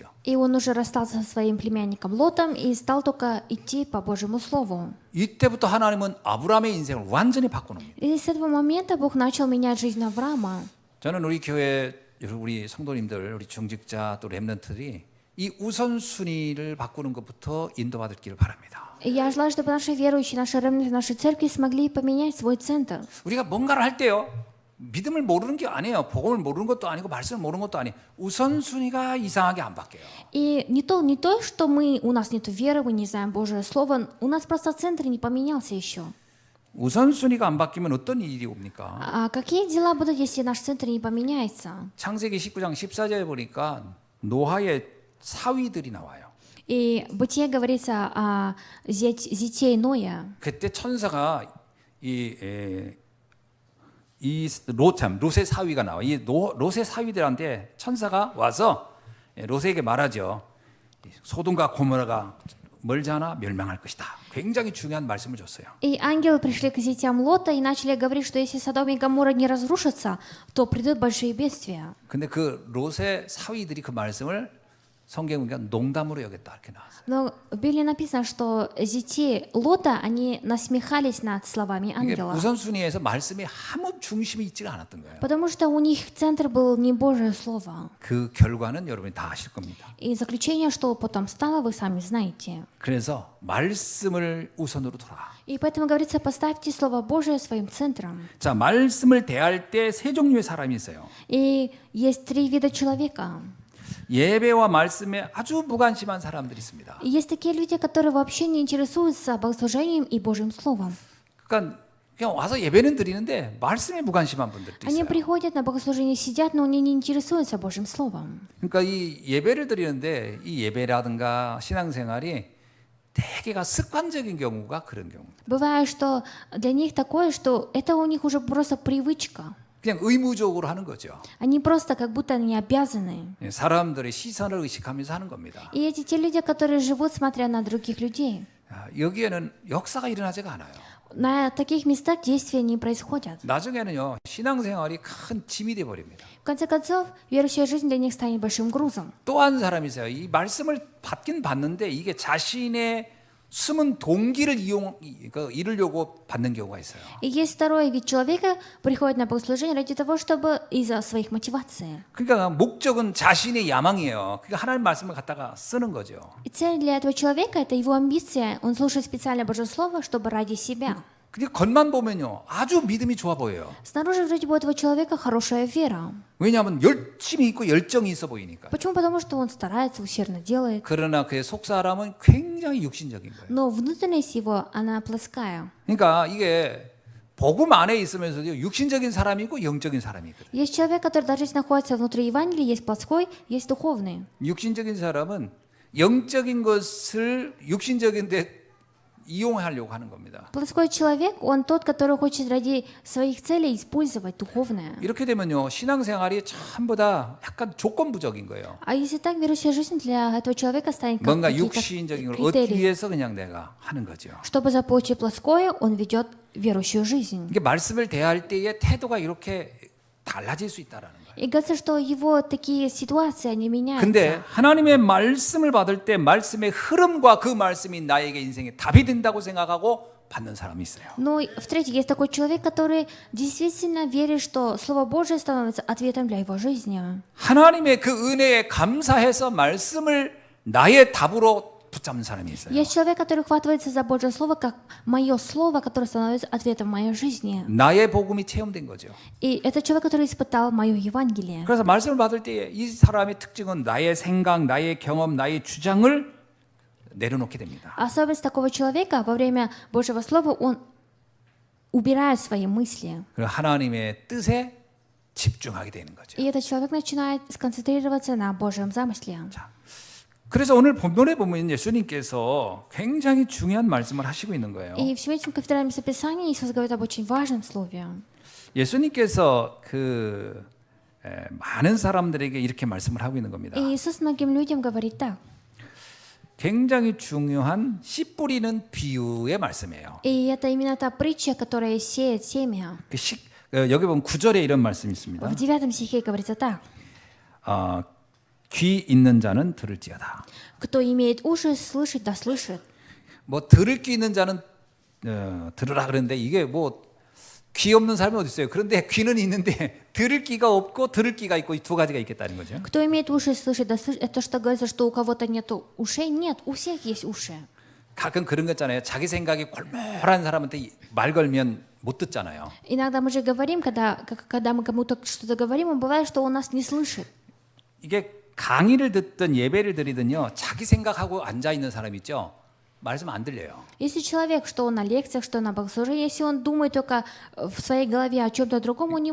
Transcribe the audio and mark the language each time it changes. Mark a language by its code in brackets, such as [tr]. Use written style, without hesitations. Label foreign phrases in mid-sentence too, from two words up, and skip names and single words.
[ru] И он уже расстался со своим племянником Лотом и стал только идти по Божьему Слову. [ko] 이때부터 하나님은 아브라함의 인생을 완전히 바꿔놓습니다. [ru] И с этого момента Бог начал менять жизнь Авраама. [ko] 저는 우리 교회 우리 성도님들, 우리 중직자 또 렘넌트들이 이 우선순위를 바꾸는 것부터 인도받기를 바랍니다. [ru] И я желаю, чтобы наши верующие, наши ремнанты, наши церкви смогли поменять свой центр. [ko] 우리가 뭔가를 할 때요. 믿음을 모르는 게 아니에요. 복음을 모르는 것도 아니고 말씀을 모르는 것도 아니에요. 우선순위가 이상하게 안 바뀌어요. [ru] И не то, что у нас нет веры, мы не знаем Божье Слово, у нас просто центр не поменялся еще. [ko] 우선순위가 안 바뀌면 어떤 일이 옵니까? [ru] А какие дела будут, если наш центр не поменяется? [ko] 창세기 19장 14절에 보니까 노아의 사위들이 나와요. [ru] И в Бытие говорится о зятей Ноя. [ko] 그때 천사가 롯의 사위가 나와. 이 롯의 사위들한테 천사가 와서 롯에게 말하죠. 소돔과 고모라가 멀지 않아 멸망할 것이다. 굉장히 중요한 말씀을 줬어요. [ru] И ангелы пришли к зятям Лота и начали говорить, что если Содом и Гоморра не разрушатся, то придут большие бедствия. [ko] 근데 그 롯의 사위들이 그 말씀을 성경에 보니까 농담으로 여겼다 이렇게 나왔어요. [ru] Но в Библии написано, что зятьи Лота, они насмехались над словами [ko] 이게 [ru] ангела. [ko] 우선순위에서 말씀에 아무 중심이 있지가 않았던 거예요. [ru] Потому что у них центр был не Божье Слово. [ko] 그 결과는 여러분이 다 아실 겁니다. [ru] И заключение, что потом стало, вы сами знаете. [ko] 그래서 말씀을 우선으로 둬라. [ru] И поэтому говорится, поставьте Слово Божие своим центром. [ko] 자, 말씀을 대할 때 세 종류의 사람이 있어요. [ru] И есть три вида человека. [ko] 예배와 말씀에 아주 무관심한 사람들이 있습니다. [ru] И есть такие люди, которые вообще не интересуются богослужением и Божьим Словом. [ko] 그러니까 그냥 와서 예배는 드리는데 말씀에 무관심한 분들도 [ru] Они [ko] 있어요. [ru] приходят на богослужение, сидят, но они не интересуются Божьим Словом. [ko] 그러니까 이 예배를 드리는데 이 예배라든가 신앙생활이 대개가 습관적인 경우가 그런 경우입니다. [ru] Бывает, что для них такое, что это у них уже просто привычка. [ko] 그냥 의무적으로 하는 거죠. [ru] Они просто как будто они обязаны. [ko] 사람들의 시선을 의식하면서 하는 겁니다. [ru] И эти те люди, которые живут, смотря на других людей. [ko] 여기에는 역사가 일어나지가 않아요. [ru] На таких местах действия не происходят. [ko] 나중에는요 신앙생활이 큰 짐이 돼 버립니다. [ru] В конце концов, верующая жизнь для них станет большим грузом. [ko] 또 한 사람이 있어요. 이 말씀을 받긴 받는데 이게 자신의 숨은 동기를 이루려고 받는 경우가 있어요. [ru] И есть второй вид человека, приходит на богослужение ради того, чтобы из-за своих мотиваций. [ko] 그러니까 목적은 자신의 야망이에요. 그러니까 하나님 말씀을 갖다가 쓰는 거죠. [ru] И цель для этого человека – это его амбиция. Он слушает специально Божье Слово, чтобы ради себя. [ko] 근데 겉만 보면요 아주 믿음이 좋아 보여요. [ru] Снаружи вроде бы у этого человека хорошая вера. [ko] 왜냐하면 열심히 있고 열정이 있어 보이니까. [ru] Почему? Потому что он старается, усердно делает. [ko] 그러나 그의 속사람은 굉장히 육신적인 거예요. [ru] Но внутренность его, она плоская. [ko] 그러니까 이게 복음 안에 있으면서도 육신적인 사람이 있고 영적인 사람이 있거든요. [ru] Есть человек, который даже если находится внутри Евангелия, есть плоской, есть духовный. [ko] 육신적인 사람은 영적인 것을 육신적인데 이용하려고 하는 겁니다. [ru] Плоской человек, он тот, который хочет ради своих целей использовать духовное. [ko] 이렇게 되면요 신앙생활이 전부 다 약간 조건부적인 거예요. [ru] А если так, верующая жизнь для этого человека станет как [ko] 뭔가 [ru] какие-то [ko] 육신적인 걸 얻기 [ru] критерии. [ko] 위해서 그냥 내가 하는 거죠. [ru] Чтобы заполучить плоское, он ведет верующую жизнь. [ko] 이게 말씀을 대할 때의 태도가 이렇게 달라질 수 있다라는 거예요. [ru] И говорится, что его такие ситуации, они меняются. [ko] 근데 하나님의 말씀을 받을 때 말씀의 흐름과 그 말씀이 나에게 인생에 답이 된다고 생각하고 받는 사람이 있어요. [ru] Но в-третьих, есть такой человек, который действительно верит, что Слово Божие становится ответом для его жизни. [ko] 하나님의 그 은혜에 감사해서 말씀을 나의 답으로 붙잡는 사람이 있어요. [ru] Есть человек, который хватается за Божье Слово, как мое Слово, которое становится ответом в моей жизни. [ko] 나의 복음이 체험된 거죠. [ru] И это человек, который испытал мое Евангелие. [ko] 그래서 말씀을 받을 때 이 사람의 특징은 나의 생각, 나의 경험, 나의 주장을 내려놓게 됩니다. [ru] Особенность такого человека во время Божьего Слова, он убирает свои мысли. [ko] 그리고 하나님의 뜻에 집중하게 되는 거죠. [ru] И этот человек начинает сконцентрироваться на Божьем замысле. [ko] 자, 그래서 오늘 본문에 보면 예수님께서 굉장히 중요한 말씀을 하시고 있는 거예요. [ru] И в сегодняшнем кафедральном Писании Иисус говорит об очень важном слове. [ko] 예수님께서 많은 사람들에게 이렇게 말씀을 하고 있는 겁니다. [ru] И Иисус многим людям говорит так. [ko] 굉장히 중요한 씨 뿌리는 비유의 말씀이에요. [ru] И это именно та притча, которая сеет семя. [ko] 여기 보면 9절에 이런 말씀이 있습니다. [ru] В 9 стихе говорится так. [ko] 귀 있는 자는 들을지어다. [ru] Кто имеет уши слышать, да слышит. [ko] 뭐 들을 귀 있는 자는 들으라 그러는데 이게 뭐 귀 없는 사람이 어디 있어요? 그런데 귀는 있는데 들을 귀가 없고 들을 귀가 있고 이 두 가지가 있겠다는 거죠. [ru] Кто имеет уши слышать, да слышит. Это что говорится, что у кого-то нет ушей? Нет, у всех есть уши. [ko] 가끔 그런 거 있잖아요. 자기 생각이 골몰한 사람한테 말 걸면 못 듣잖아요. [ru] Иногда мы же говорим, когда мы кому-то что-то говорим, и бывает, что он нас не слышит. [ko] 이게 강의를 듣든 예배를 드리든요. 자기 생각하고 앉아 있는 사람 있죠. 말씀 안 들려요. [ru] Если человек, что он на лекциях, что на богослужении, если он думает только в своей голове о чем-то другом, он не